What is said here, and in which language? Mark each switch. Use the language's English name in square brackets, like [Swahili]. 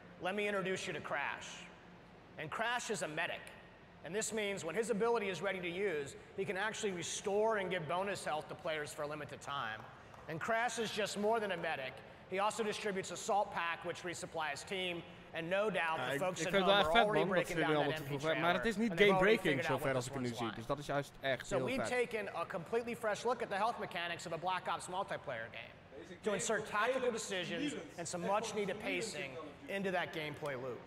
[English] Let me introduce you to Crash. And Crash is a medic. And this means when his ability is ready to use, he can actually restore and give bonus health to players for a limited time. And Crash is just more than a medic. He also distributes a salt pack, which resupplies team. And no doubt, the folks at home are already breaking down that MP trailer. [Dutch] Maar het is niet game-breaking zover als ik het nu zie. Dus dat is juist echt heel vet. [English] So we've taken a completely fresh look at the health mechanics of a Black Ops multiplayer game to insert tactical decisions and some much-needed pacing into that gameplay loop.